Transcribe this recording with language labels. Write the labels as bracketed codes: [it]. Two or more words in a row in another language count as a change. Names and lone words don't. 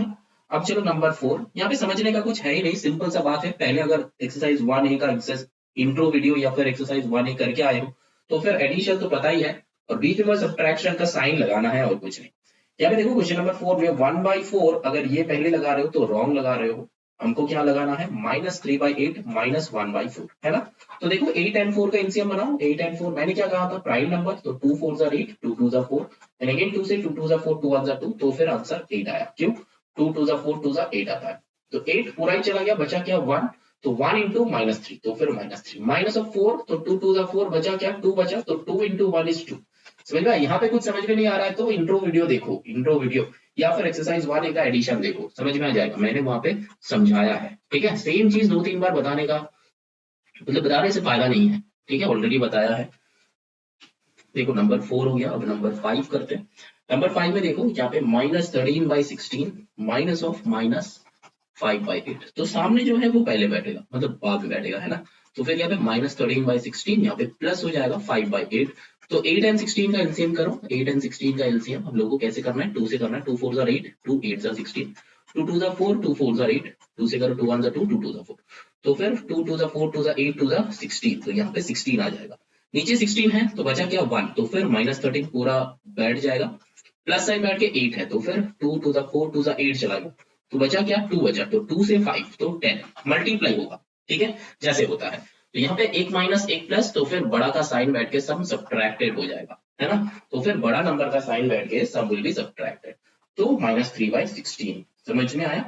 [hi] अब चलो नंबर 4, यहाँ पे समझने का कुछ है ही नहीं, सिंपल सा बात है, पहले अगर एक्सरसाइज 1A का [en] intro video [hi] या फिर एक्सरसाइज 1A करके आए हो तो फिर एडिशन तो पता ही है, और बीच में सब्ट्रैक्शन का साइन लगाना है और कुछ नहीं। यहाँ पे देखो [en] question number [hi] 4 में 1/4 अगर ये पहले लगा रहे हो तो रॉन्ग लगा रहे हो, हमको क्या लगाना है, -3/8 -1/4, है ना। तो देखो 8 and 4 का एलसीएम बनाओ, 8 and 4 मैंने क्या कहा था, [en] prime number, [hi] तो [en] 2 4s are 8, 2 2s are 4, and again 2 [hi] से [en] 2 2s are 4, 2 1s are 2, [hi] तो फिर आंसर 8 आया। क्यों, [en] 2 2s are 4, 2s are 8 [hi] आता है, तो 8 पूरा ही चला गया, बचा क्या 1, तो 1 into -3, तो फिर -3 [en] minus of 4, [hi] तो [en] 2 2s are 4, [hi] बचा क्या 2 बचा, तो [en] 2 into 1 is 2। [hi] समझ में, यहाँ पे कुछ समझ में नहीं आ रहा है तो [en] intro video [hi] देखो, [en] intro video [hi] या फिर एक्सरसाइज 1 का एडिशन देखो, समझ में आ जाएगा, मैंने वहां पे समझाया है। ठीक है, सेम चीज 2-3 बार बताने का मतलब बताने से फायदा नहीं है, ठीक है, ऑलरेडी बताया है। देखो नंबर 4 हो गया, अब नंबर 5 करते हैं। नंबर 5 में देखो यहाँ पे -13/16 [en] minus of [hi] -5/8, तो सामने जो है वो पहले बैठेगा, मतलब बाद में बैठेगा, है ना। तो फिर यहाँ पे -13/16, यहाँ पे प्लस हो जाएगा 5/8, तो 8 and 16 का एलसीएम करो, 8 and 16 का एलसीएम हम लोगों को कैसे करना है, 2 से करना है, [en] 2 4s are 8, 2 8s are 16, 2 2s are 4, 2 4s are 8, [hi] 2 से करो [en] 2 1s are 2, 2 2s are 4, [hi] तो फिर [en] 2 2s are 4, 2s are 8, 2s are 16, [hi] तो यहाँ पे 16 आ जाएगा। नीचे 16 है तो बचा क्या 1, तो फिर -13 पूरा बैठ जाएगा, प्लस साइन बैठ के 8 है, तो फिर [en] 2 2s are 4, 2s are 8 [hi] चला गया, तो बचा क्या 2 बचा, तो 2 से 5 तो 10 मल्टीप्लाई होगा, ठीक है, जैसे होता है। तो यहाँ पे एक माइनस एक प्लस, तो फिर बड़ा का साइन बैठ के [en] sum subtracted [hi] हो जाएगा, है ना। तो फिर बड़ा नंबर का साइन बैठ के [en] sum will be subtracted, [hi] तो -3/16, समझ में आया।